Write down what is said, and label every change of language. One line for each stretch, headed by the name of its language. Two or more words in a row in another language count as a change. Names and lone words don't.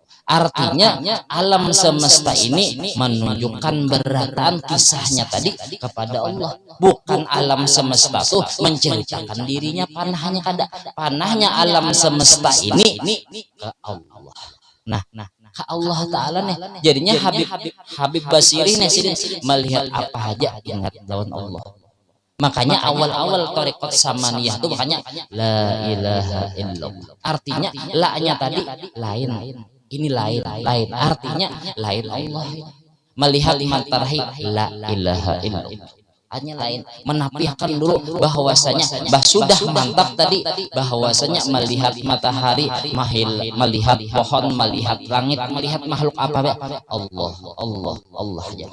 Indonesian: Artinya alam semesta ini menunjukkan berataan kisahnya tadi kepada Allah. Bukan alam semesta tuh menceritakan dirinya, panahnya alam semesta ini ke Allah. Nah, ke Allah Ta'ala nih. Jadinya Habib Basirih nih melihat apa aja ingat lawan Allah. Makanya awal-awal thariqat samaniyah itu makanya
Arabic: لا إله إلا الله.
Indonesian: Artinya la-nya tadi lain. Ini lain, artinya lain Allah. Melihat matahari
Arabic: لا إله إلا الله,
Indonesian: hanya lain. Menafikan dulu bahwasanya sudah mantap tadi bahwasanya melihat matahari, melihat pohon, melihat langit, melihat makhluk apa Allah ya.